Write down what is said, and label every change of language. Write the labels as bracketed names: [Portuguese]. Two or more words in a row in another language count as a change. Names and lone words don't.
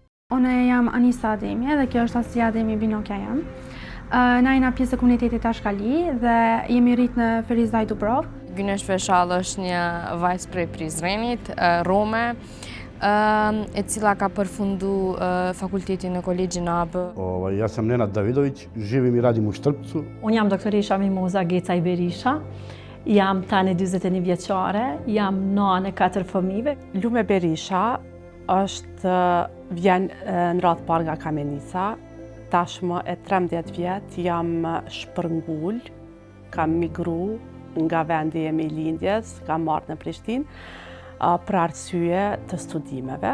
[Albanian] Unë jam Anisa Ademi dhe kjo është Asia Ademi Binokja jam. Na jena pjesë e komunitetit Ashkali dhe jemi rritë në Ferizaj Dubrov. Gynesh Feshall është një vajzë prej Prizrenit, Rome, e cila ka përfundu fakultetin në Kolegjin AB. [Serbian] Ja sam Nenad Davidović, živim i radim u Štrpcu. [Albanian] Unë jam doktorisha Mimoza Gecaj Berisha, jam tani 41 vjeçare, jam nane 4 fëmijëve. Lume Berisha vjen në radhë parë nga Kamenica. Tashmë e 13 vjet jam shpërngull, kam migru nga vendi e lindjes, kam marrë në Prishtinë për arsye të studimeve.